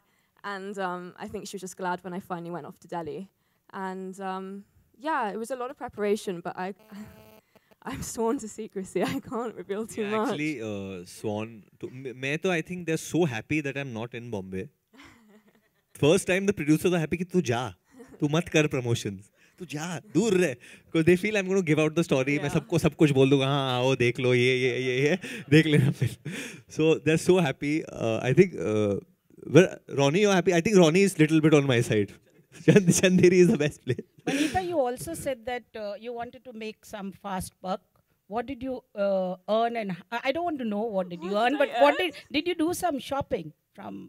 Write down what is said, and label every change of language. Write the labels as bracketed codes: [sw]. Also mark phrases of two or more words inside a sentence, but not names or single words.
[en] And I think she was just glad when I finally went off to Delhi. And yeah, it was a lot of preparation, but I'm sworn to secrecy. I can't reveal too much. Actually, sworn to. I think they're so happy that I'm not in Bombay. First time the producers are happy [hi] कि तू जा, तू मत कर promotions, तू जा, दूर रह. [en] Because they feel I'm going to give out the story. [hi] मैं सबको सब कुछ बोल दूँगा. हाँ, आओ देख लो ये देख लेना फिर. [en] So they're so happy. I think, Ronnie, you're happy. I think Ronnie is little bit on my side. Chanderi is the best place. Vanita, you also said that you wanted to make some fast buck. What did you earn? And I don't want to know what did you earn, but what did you do some shopping from?